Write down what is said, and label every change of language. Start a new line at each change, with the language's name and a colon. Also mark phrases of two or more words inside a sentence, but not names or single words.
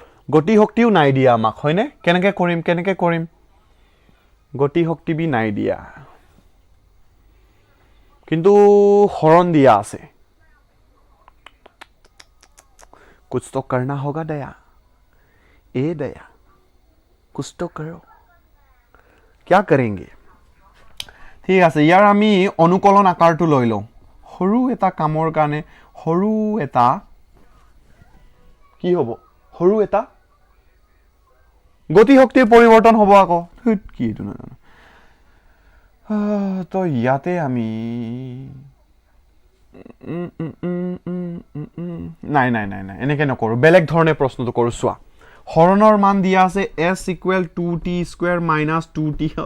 Assamese: গতি শক্তিও নাই দিয়া আমাক হয়নে কেনেকৈ কৰিম গতি শক্তি বি নাই দিয়া কিন্তু হৰণ দিয়া আছে
Hindi: कुछ तो करना होगा दया ए दया कुछ तो करो क्या करेंगे
Assamese: ঠিক আছে ইয়াৰ আমি অনুকলন আকাৰটো লৈ লওঁ সৰু এটা কামৰ কাৰণে সৰু এটা কি হ'ব সৰু এটা গতি শক্তিৰ পৰিৱৰ্তন হ'ব আকৌ কি এইটো নাজানো তো ইয়াতে আমি নাই এনেকৈ নকৰোঁ বেলেগ ধৰণে প্ৰশ্নটো কৰোঁ চোৱা হৰণৰ মান দিয়া আছে
English: s equal 2t square minus 2t